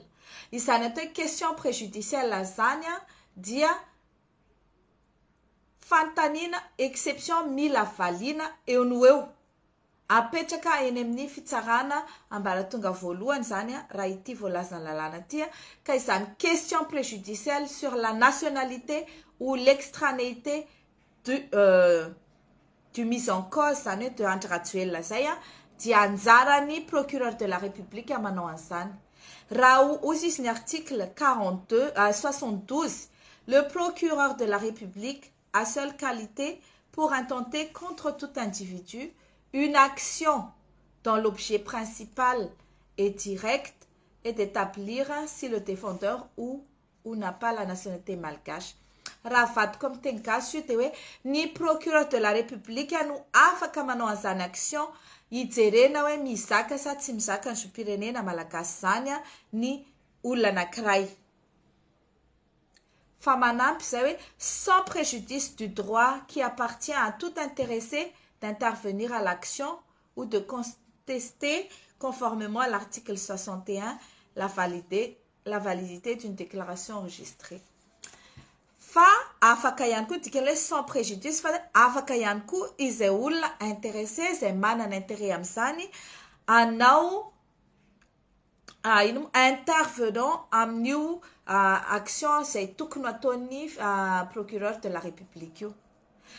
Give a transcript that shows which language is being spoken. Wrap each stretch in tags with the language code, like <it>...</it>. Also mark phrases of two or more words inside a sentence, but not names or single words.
<mg>Izany atao</mg> <fr>question préjudicielle</fr> <mg>zany dia fantaniana exception mila valiana eo no eo apetraka eny amin'ny fitsarana ambaratonga voalohany zany raha ity voalazana lalàna ty ka izany</mg> <fr>question préjudicielle sur la nationalité ou l'extranéité du mise en cause</fr> <mg>zany hoe de Andry Rajoelina zay dia anjarany</mg> <fr>procureur de la République</fr> <mg>manao an'izany. Raha ozy izy ny article 72,</mg> <fr>le procureur de la République a seule qualité pour intenter contre tout individu une action dont l'objet principal est direct et d'établir si le défendeur ou n'a pas la nationalité malgache.</fr> <mg>Raha vadiko amin'ny teny gasy io dia hoe ny</mg> <fr>procureur de la République</fr> <mg>no afaka manao an'izany action hijerena hoe mizaka sa tsy mizaka ny zoom-pirenena malagasy zany ny olona anankiray. Fa manampy izay hoe</mg> <fr>sans préjudice du droit qui appartient à tout intéressé d'intervenir à l'action ou de contester conformément à l'article 61 la validité d'une déclaration enregistrée.</fr> <mg>Fa afaka ihany koa dikany hoe</mg> <fr>sans préjudice</fr> <mg>fa afaka ihany koa izay olona intéressé izay manana intérêt amin'izany anao intervenant amin'io action izay tokony ataon'ny</mg> <fr>procureur de la République</fr> <mg>io.</mg>